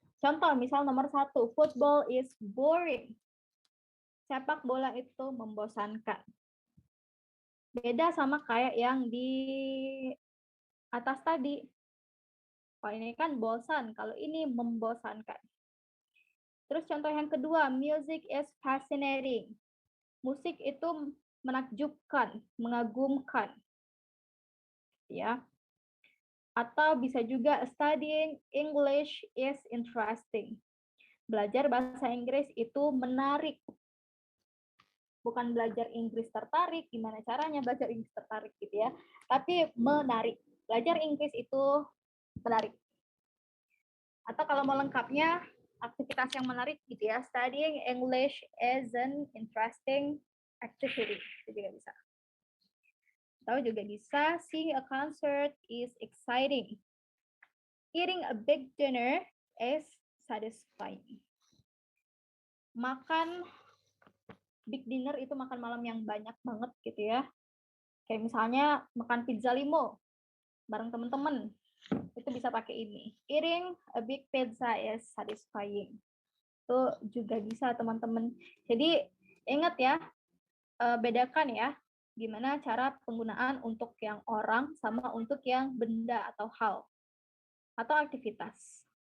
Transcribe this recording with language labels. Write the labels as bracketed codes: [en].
[id] Contoh misal nomor 1, [en] football is boring. [id] Sepak bola itu membosankan. Beda sama kayak yang di atas tadi. Kalau ini kan bosan, kalau ini membosankan. Terus contoh yang kedua, [en] music is fascinating. [id] Musik itu menakjubkan, mengagumkan. Ya. Atau bisa juga [en] studying English is interesting. [id] Belajar bahasa Inggris itu menarik. Bukan belajar Inggris tertarik, gimana caranya belajar Inggris tertarik gitu ya. Tapi menarik. Belajar Inggris itu menarik. Atau kalau mau lengkapnya, aktivitas yang menarik gitu ya. [en] Studying English is an interesting activity. [id] Itu juga bisa. Atau juga bisa, [en] seeing a concert is exciting. Eating a big dinner is satisfying. [id] Makan big dinner itu makan malam yang banyak banget gitu ya. Kayak misalnya makan pizza limo bareng teman-teman. Itu bisa pakai ini. [en] Eating a big pizza is satisfying. [id] Itu juga bisa teman-teman. Jadi ingat ya, bedakan ya gimana cara penggunaan untuk yang orang sama untuk yang benda atau hal atau aktivitas.